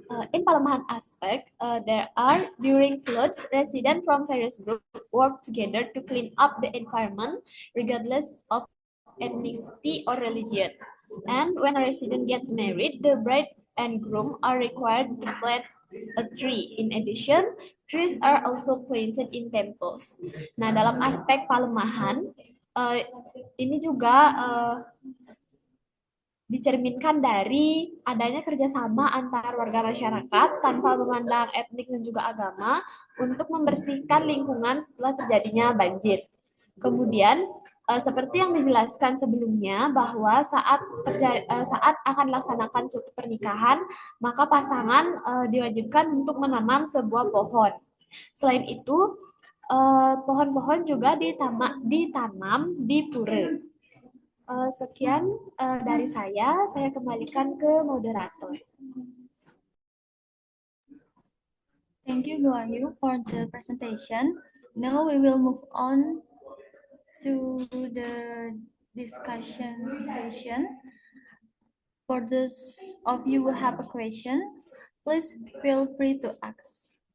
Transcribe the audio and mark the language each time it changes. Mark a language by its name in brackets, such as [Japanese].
[English] In Palemahan aspect, there are during floods, residents from various groups work together to clean up the environment regardless of ethnicity or religion. And when a resident gets married, the bride and groom are required to plant a tree. In addition, trees are also planted in temples. [Indonesian] Nah, dalam aspek Palemahan, ini juga dicerminkan dari adanya kerjasama antar warga masyarakat tanpa memandang etnik dan juga agama untuk membersihkan lingkungan setelah terjadinya banjir. Kemudian, seperti yang dijelaskan sebelumnya bahwa saat akan dilaksanakan suatu pernikahan, maka pasangan diwajibkan untuk menanam sebuah pohon. Selain itu, Pohon-pohon juga ditanam di pura. Sekian dari saya kembalikan ke moderator. [English] Thank you, Goayu, for the presentation. Now we will move on to the discussion session. For those of you who have a question, please feel free to ask.